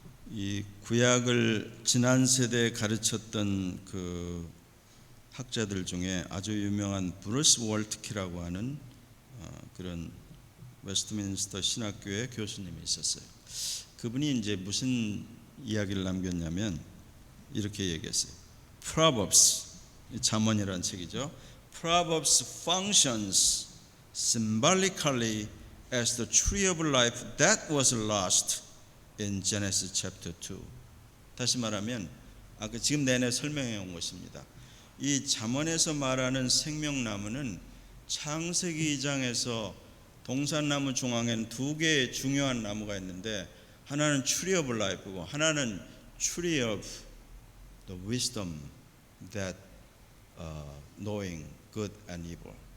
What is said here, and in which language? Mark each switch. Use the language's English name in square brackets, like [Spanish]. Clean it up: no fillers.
[Korean] 이 구약을 지난 세대에 가르쳤던 그 학자들 중에 아주 유명한 브루스 월트키라고 하는 그런 웨스트민스터 신학교의 교수님이 있었어요. 그분이 이제 무슨 이야기를 남겼냐면 이렇게 얘기했어요. Proverbs, 잠언이라는 책이죠. [English] Proverbs functions symbolically as the tree of life that was lost in Genesis chapter 2. [Korean] 다시 말하면 아까 지금 내내 설명해 온 것입니다. 이 잠언에서 말하는 생명나무는 창세기 2장에서 동산나무 중앙에는 두 개의 중요한 나무가 있는데 하나는 [English] tree of life [Korean] 고 하나는 [English] tree of the wisdom that knowing good and evil.